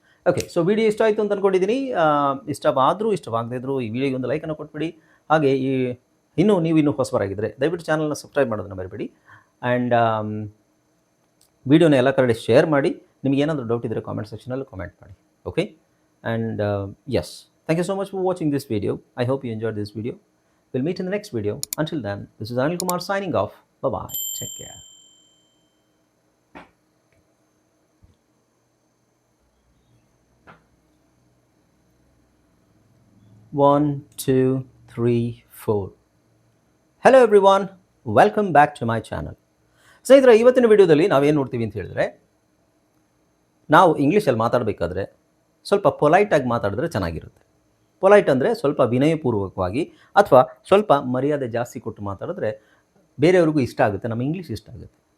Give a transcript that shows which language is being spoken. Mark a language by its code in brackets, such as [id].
[kn] Okay, so video ಇಷ್ಟ ಆಯಿತು ಅಂತ ಅಂದ್ಕೊಂಡಿದ್ದೀನಿ. ಇಷ್ಟವಾಗದೇ ಇದ್ದರೂ ಈ ವಿಡಿಯೋಗೆ ಒಂದು ಲೈಕನ್ನು ಕೊಟ್ಬಿಡಿ. ಹಾಗೆ ನೀವು ಹೊಸಬರಾಗಿದ್ದರೆ ದಯವಿಟ್ಟು ಚಾನಲ್ನ ಸಬ್ಸ್ಕ್ರೈಬ್ ಮಾಡೋದನ್ನು ಮರಿಬೇಡಿ. ಆ್ಯಂಡ್ ವಿಡಿಯೋನ ಎಲ್ಲ ಕಡೆ ಶೇರ್ ಮಾಡಿ. ನಿಮಗೆ ಏನಾದರೂ ಡೌಟ್ ಇದ್ದರೆ ಕಾಮೆಂಟ್ ಸೆಕ್ಷನಲ್ಲಿ ಕಾಮೆಂಟ್ ಮಾಡಿ. [en] Okay, and yes, thank you so much for watching this video. I hope you enjoyed this video. We'll meet in the next video. Until then, this is Anil Kumar signing off. Bye-bye. Take care. One, two, three, four. Hello everyone. Welcome back to my channel. [kn] ಸ್ನೇಹಿತರೆ, ಇವತ್ತಿನ ವಿಡಿಯೋದಲ್ಲಿ ನಾವೇನು ನೋಡ್ತೀವಿ ಅಂತ ಹೇಳಿದ್ರೆ, ನಾವು ಇಂಗ್ಲೀಷಲ್ಲಿ ಮಾತಾಡಬೇಕಾದ್ರೆ ಸ್ವಲ್ಪ ಪೊಲೈಟಾಗಿ ಮಾತಾಡಿದ್ರೆ ಚೆನ್ನಾಗಿರುತ್ತೆ. ಪೊಲೈಟ್ ಅಂದರೆ ಸ್ವಲ್ಪ ವಿನಯಪೂರ್ವಕವಾಗಿ ಅಥವಾ ಸ್ವಲ್ಪ ಮರ್ಯಾದೆ ಜಾಸ್ತಿ ಕೊಟ್ಟು ಮಾತಾಡಿದ್ರೆ ಬೇರೆಯವ್ರಿಗೂ ಇಷ್ಟ ಆಗುತ್ತೆ, ನಮ್ಮ ಇಂಗ್ಲೀಷ್ ಇಷ್ಟ ಆಗುತ್ತೆ.